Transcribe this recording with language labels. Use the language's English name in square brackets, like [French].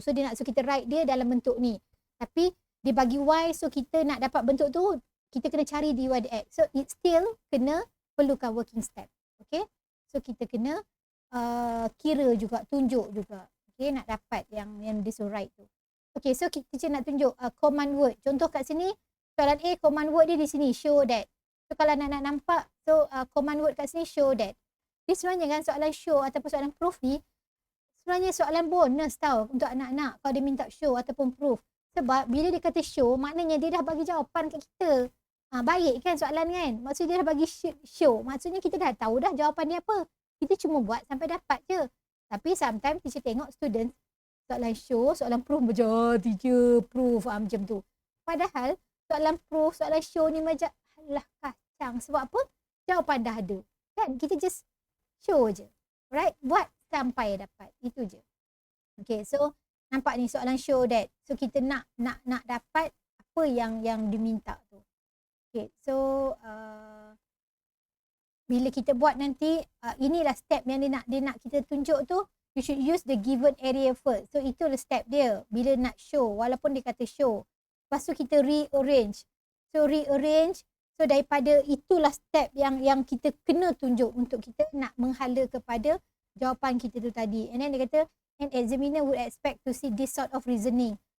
[Malay] So dia nak suruh kita write dia dalam bentuk ni. Tapi dia bagi y, so kita nak dapat bentuk tu, kita kena cari dy dx. So it still perlukan working step. Okay. So kita kena kira juga, tunjuk juga. Okay, nak dapat yang disuruh write tu. Okay, so kita nak tunjuk command word. Contoh kat sini, soalan A, command word dia di sini, show that. So kalau nak nampak, so command word kat sini, show that. Dia sebenarnya kan soalan show ataupun soalan proof ni, sebenarnya soalan bonus tau untuk anak-anak kalau dia minta show ataupun proof. Sebab bila dia kata show, maknanya dia dah bagi jawapan kat kita. Baik kan soalan kan? Maksudnya dia dah bagi show. Maksudnya kita dah tahu dah jawapan dia apa. Kita cuma buat sampai dapat je. Tapi sometimes teacher tengok student soalan show, soalan proof macam teacher proof macam tu. Padahal soalan proof, soalan show ni macam alah kacang. Sebab apa? Jawapan dah ada. Kan? Kita just show je. Right? Buat sampai dapat. Itu je. Okay, so nampak ni soalan show that. So kita nak dapat apa yang diminta tu. Okay, so bila kita buat nanti, inilah step yang dia nak kita tunjuk tu. [English] You should use the given area first. [Malay] So itulah step dia bila nak show, walaupun dia kata show. Lepas tu kita rearrange. So rearrange, so daripada itulah step yang kita kena tunjuk untuk kita nak menghala kepada jawapan kita tu tadi. [English] And then [Malay] dia kata, [English] an examiner would expect to see this sort of reasoning.